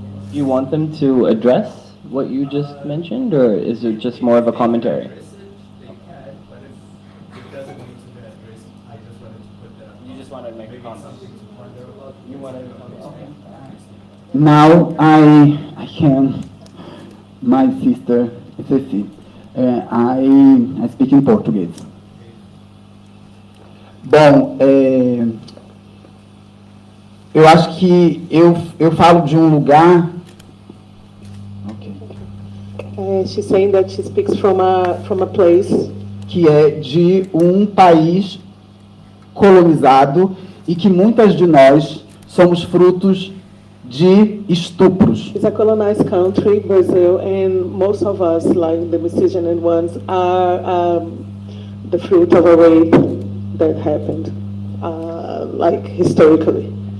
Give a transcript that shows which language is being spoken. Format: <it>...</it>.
<en>Do you want them to address what you just mentioned, or is it just more of a commentary? You just wanted to make a comment. You wanted to comment. Okay. Now I can, my sister, Ceci, I speak</en> <pt>em português. Bom, eu acho que eu falo de um lugar.</pt> <en>She's saying that she speaks from a place</en> <pt>Que é de um país colonizado e que muitas de nós somos frutos de estupros.</pt> <en>It's a colonized country, Brazil, and most of us, like the miscegenate ones, are the fruit of a rape that happened, like historically.</en>